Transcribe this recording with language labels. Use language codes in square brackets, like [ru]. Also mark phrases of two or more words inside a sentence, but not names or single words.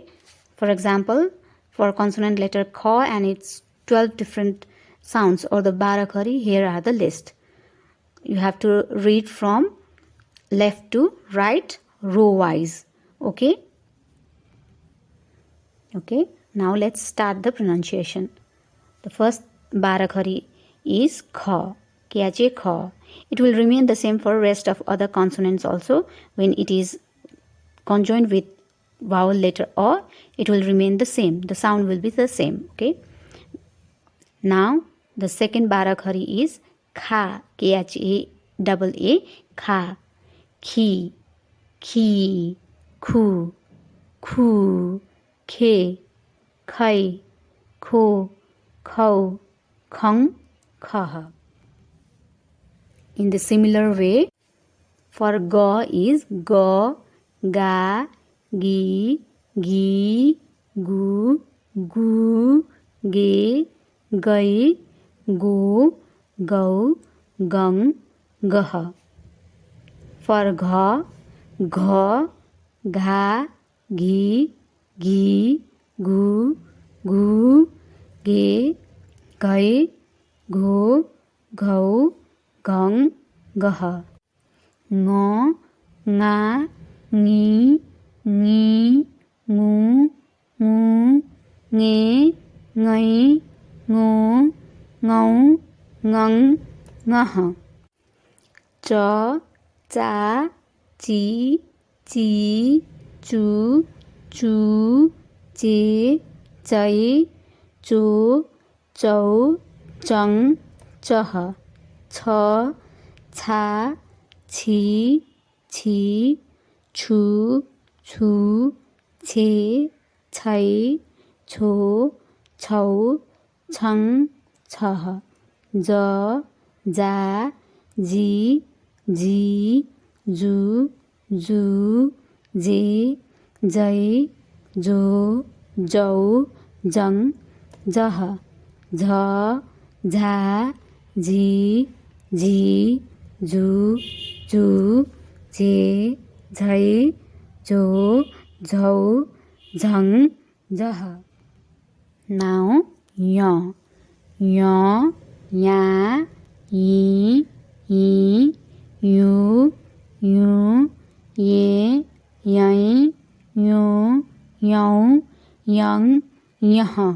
[en] For example, for consonant letter kha and its 12 different sounds or the Barhakhari, here are the list. You have to read from left to right row wise. Okay. Okay. Now let's start the pronunciation. The first Barhakhari is kha. [hi] क्य ख. [en] It will remain the same for rest of other consonants also. When it is conjoined with vowel letter o, it will remain the same. The sound will be the same. Okay. Now the second Barhakhari is kha. [hi] ख। खा। खि. खी। खु। खू. खे। खै। खो. खौ। खं। खः. [en] In the similar way, for ga is [hi] ग, गा, गि, गी, गु, गू, गे, गै, गो, गौ, गं, गः. [en] For [hi] घ, घा, घि, गी, गु, गू, गे, गै, गो, गौ, गं, गः. ङो, ङा, ङि, ङी, ङु, ङू, ङे, ङै, ङो, ङौ, ङं, ङः. च, चा, चि, ची, चु, चू, चे, चै, चो, चौ, चं, चः. छ, छा, छि, छी, छु, छू, छे, छै, छो, छौ, छं, छः. ज, जा, जि, जी, जु, जू, जे, जै, जो, जौ, जं, जः. झ, झा, जि, जी, जु, जु जे झै जो झौ झङ जह. Now य य या यी यी यु यु ये यै यो यौ यङ यह.